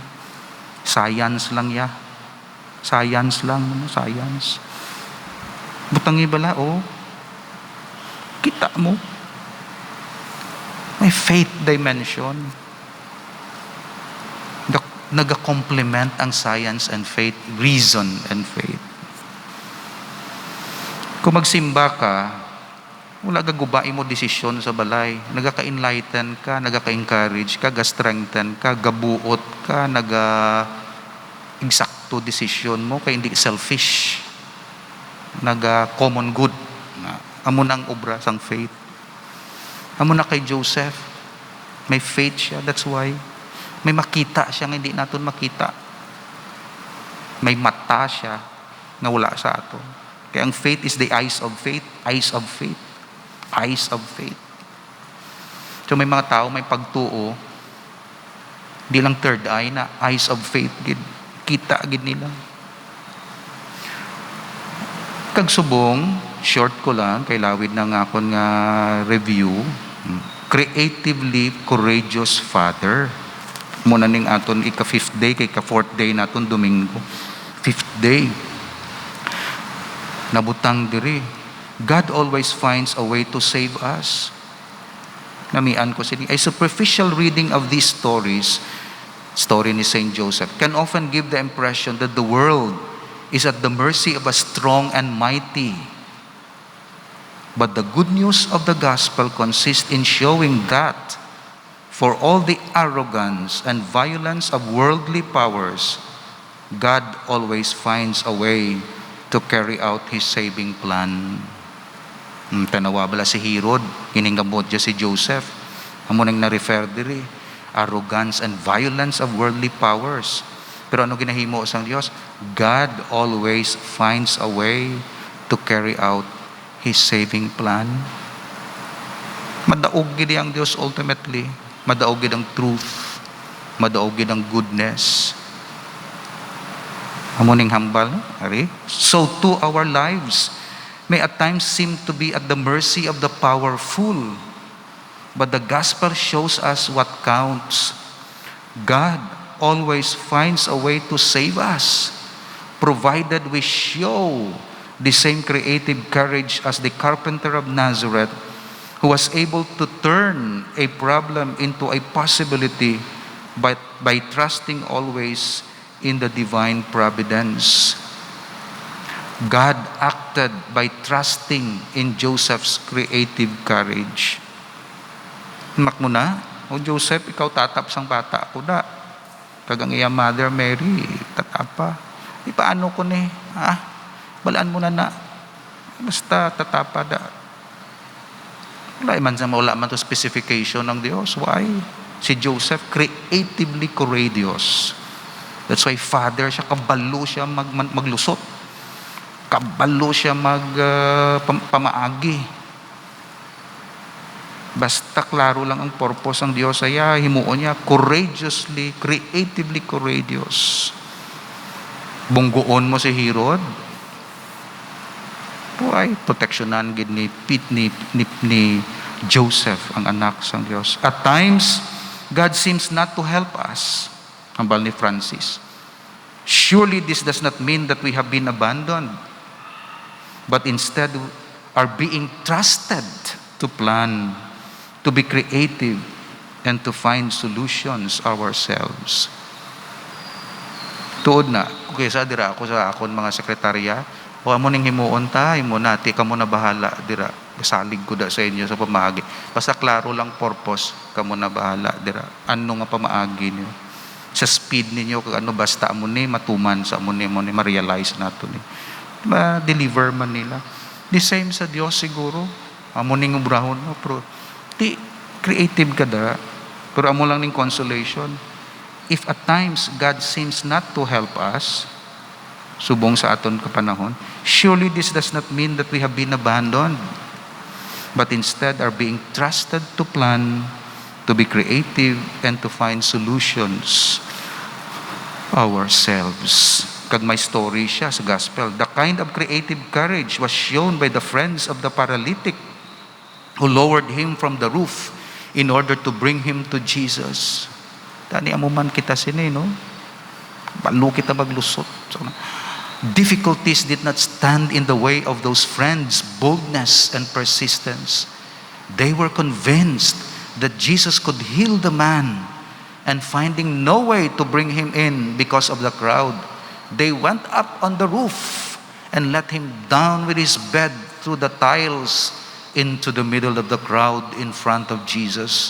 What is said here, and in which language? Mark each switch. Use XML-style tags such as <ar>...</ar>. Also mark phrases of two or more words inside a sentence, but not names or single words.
<hil>Science lang ya. Science lang, science. Butangi bala, kita mo. May</hil> <en>faith dimension.</en> <hil>Naga-complement ang</hil> <en>science and faith, reason and faith.</en> <hil>Kung magsimba ka, wala gagubain mo desisyon sa balay. Nagaka-enlighten ka, nagaka-encourage ka, ga-strengthen ka, gabuot ka, naga-exacto desisyon mo, kaya hindi selfish. Naga-common good. Amo na ang obra sang faith. Amo na kay Joseph. May faith siya,</hil> <en>that's why.</en> <hil>May makita siya, hindi natin makita. May mata siya, na wala sa ato. Kaya ang</hil> <en>faith is the eyes of faith, eyes of faith, eyes of faith.</en> <hil>So may mga tao may pagtuo, di lang</hil> <en>third eye</en> <hil>na</hil> <en>eyes of faith</en> <hil>gid, kita gid nila. Kag subong, short ko lang kay lawid na nga akon nga review,</hil> <en>creatively courageous father.</en> <hil>Muna ning aton ika 5th day kay ka 4th day naton Domingo. 5th day. Nabutang diri.</hil> <en>God always finds a way to save us.</en> <hil>Namian ko sini.</hil> <en>A superficial reading of these stories, story ni Saint Joseph, can often give the impression that the world is at the mercy of a strong and mighty. But the good news of the gospel consists in showing that for all the arrogance and violence of worldly powers, God always finds a way to carry out His saving plan.</en> <hil>Tanawa bala si Herod, hiningabot dya si Joseph. Amo nang na-refer diri,</hil> <en>arrogance and violence of worldly powers.</en> <hil>Pero ano ginahimo sang Dios?</hil> <en>God always finds a way to carry out His saving plan.</en> <hil>Madaog gid ang Dios ultimately. Madaog gid ang truth. Madaog gid ang goodness. Amo ning hambal, ari?</hil> <en>So too our lives may at times seem to be at the mercy of the powerful. But the gospel shows us what counts. God always finds a way to save us, provided we show the same creative courage as the carpenter of Nazareth, who was able to turn a problem into a possibility by trusting always in the divine providence. God acted by trusting in Joseph's creative courage.</en> <hil>Mak mo na, o Joseph, ikaw tatap sang bata ko da. Kagang iya mother Mary, tatapa. Di paano ko ni? Balaan mo na na. Basta tatapa da. Wala man to specification ng Diyos.</hil> <en>Why? Si Joseph, creatively courageous. That's why</en> <hil>father siya, kabalo siya maglusot. Kabalo siya pamaagi. Basta klaro lang ang purpose ng Diyos ay himuon niya courageously,</hil> <en>creatively courageous.</en> <hil>Bunggoon mo si Herod. Buhay, proteksyonan gid ni Joseph ang anak sang Diyos.</hil> <en>At times, God seems not to help us.</en> <hil>Hambal ni Francis.</hil> <en>Surely this does not mean that we have been abandoned, but instead are being trusted to plan, to be creative, and to find solutions ourselves.</en> <hil>Tuod na, kaysa dira ako sa akon mga sekretarya, o amo ning himuon ta, himo nati kamo na bahala dira. Salig ko da sa inyo sa pamaagi. Basta klaro lang purpose, kamo na bahala dira. Ano nga pamaagi niyo? Sa speed ninyo, ano basta amo ni matuman sa amo ni ma-realize nato ni. Ma-deliver man nila.</hil> <en>The same</en> <hil>sa Dios siguro. Amo ning ubrahon mo, pero di creative ka da. Pero amo lang ning consolation.</hil> <en>If at times God seems not to help us,</en> <hil>subong sa aton kapanahon,</hil> <en>surely this does not mean that we have been abandoned, but instead are being trusted to plan, to be creative, and to find solutions ourselves.</en> <hil>Kag may story siya sa gospel.</hil> <en>The kind of creative courage was shown by the friends of the paralytic who lowered him from the roof in order to bring him to Jesus.</en> <hil>Tani amuman kita sini, no? Balo kita maglusot.</hil> <en>So, difficulties did not stand in the way of those friends' boldness and persistence. They were convinced that Jesus could heal the man, and finding no way to bring him in because of the crowd, they went up on the roof and let him down with his bed through the tiles into the middle of the crowd in front of Jesus.</en>